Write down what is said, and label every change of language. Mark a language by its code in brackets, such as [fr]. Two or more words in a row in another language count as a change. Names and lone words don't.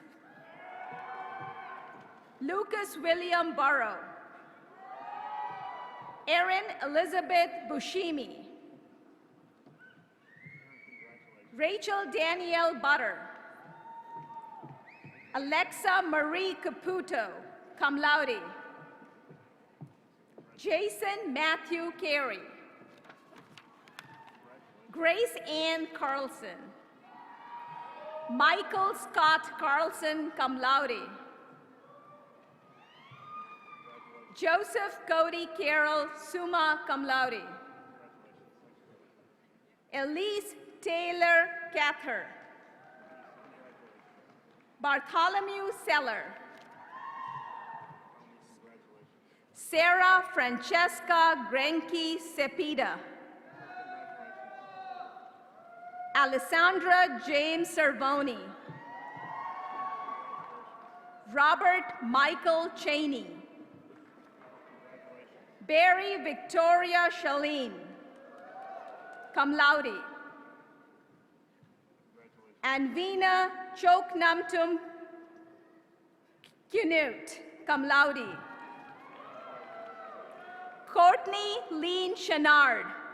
[en] Lucas William Burrow. Erin Elizabeth Bushimi. Rachel Danielle Butter. Alexa Marie Caputo, [la] cum laude. [en] Jason Matthew Carey. Grace Ann Carlson. Michael Scott Carlson, [la] cum laude. [en] Joseph Cody Carroll, [la] summa cum laude. [en] Elise Taylor Cather. Bartholomew Seller. Sarah Francesca Grenke Cepeda. Alessandra James Cervoni. Robert Michael Cheney. Barry Victoria Shaleen, [la] cum laude. [en] Anvina Choknamtum Kunut, [la] cum laude. [en] Courtney Lean Chenard.